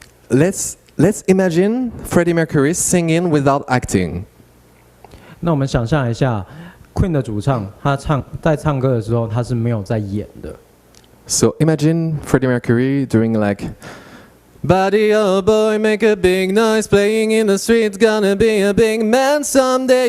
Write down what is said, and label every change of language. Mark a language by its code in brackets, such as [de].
[en] Let's imagine Freddie Mercury singing without acting. [zh] 那我们想象一下 ，Queen 的主唱，他在唱歌的时候，他是没有在演的。 [en] So imagine Freddie Mercury doing like, "Buddy, oh boy, make a big noise, playing in the streets, gonna be a big man someday.